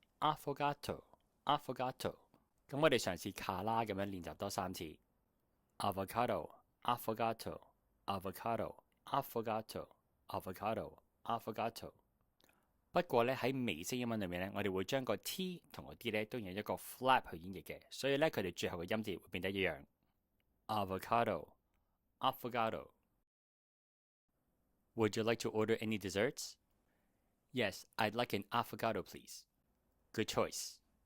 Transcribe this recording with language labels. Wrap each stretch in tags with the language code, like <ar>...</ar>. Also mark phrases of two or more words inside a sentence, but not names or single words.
<yue>咁我哋嘗試卡啦咁樣練習多3次 avocado。不過咧喺美式英文裏面咧，我哋會將個 T 同個 D 咧都用一個 flap 去演繹嘅，所以咧佢哋最後嘅音節會變得一樣 avocado。</yue> <en>Would you like to order any desserts? Yes, I'd like an avocado, please. Good choice.</en>